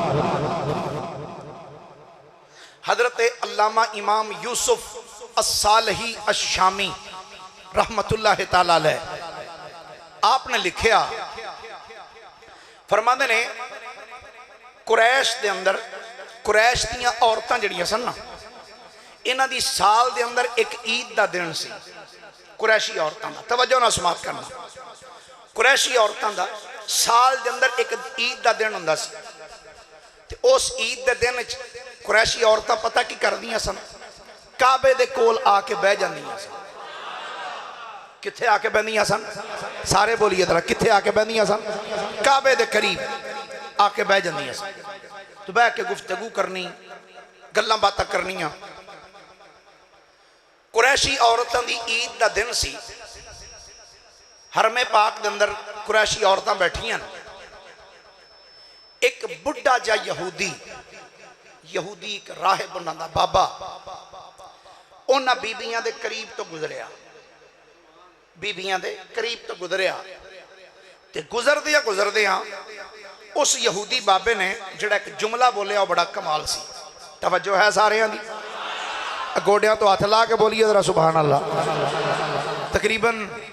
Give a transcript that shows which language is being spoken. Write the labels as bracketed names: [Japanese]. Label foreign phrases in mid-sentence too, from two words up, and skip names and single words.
[Punjabi] حضرت علامہ امام یوسف الصالحی الشامی رحمت اللہ تعالیٰ علیہ آپ نے لکھیا فرماندے نے قریش دے اندر قریش دیاں عورتاں جڑیاں سن نا انہاں دی سال دے اندر ایک عید دا دن سی قریشی عورتاں دا توجہ نہ سماعت کرنا قریشی عورتاں دا سال دے اندر ایک عید دا دن ہوندا سی تے اس عید دے دن وچ قریشی عورتاں پتہ کی کردیاں سن کعبے دے کول آ کے بیٹھ جاندیاں سن کتھے آ کے بندیاں سن سارے بولیے ذرا کتھے آ کے بندیاں سن کعبے دے قریب آ کے بیٹھ جاندیاں سن تو بیٹھ کے گفتگو کرنی گلاں باتاں کرنیاں قریشی عورتاں دی عید دا دن سی حرم پاک دے اندر قریشی عورتاں بیٹھیاں ایک بڑھا جا یہودی ایک راہب انہاں دا بابا انہاں بیبیاں دے قریب تو گزریا بیبیاں دے قریب تو گزریا تے گزر دیا اس یہودی بابے نے جڑا ایک جملہ بولیا وہ بڑا کمال سی توجہ ہے سارے دی گوڑیاں تو ہاتھ لا کے بولیے ذرا سبحان اللہ تقریباً